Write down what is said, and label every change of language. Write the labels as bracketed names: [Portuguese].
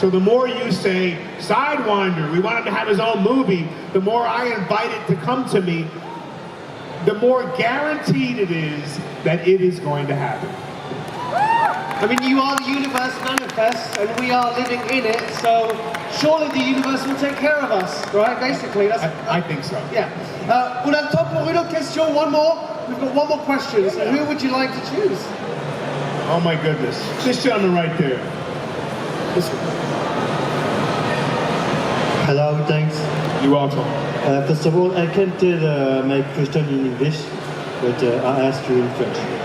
[English] So the more you say, Sidewinder, we want him to have his own movie, the more I invite it to come to me, the more guaranteed it is that it is going to happen. I mean, you are the universe manifest, and we are living in it, so surely the universe will take care of us, right? Basically, that's... I think so. Yeah. [French] On a le temps pour une autre question, [English] one more. We've got one more question, so who would you like to choose? Oh my goodness. This gentleman right there. This one. Hello, thanks. You're welcome. First of all, I can't tell my question in English, but I ask you in French.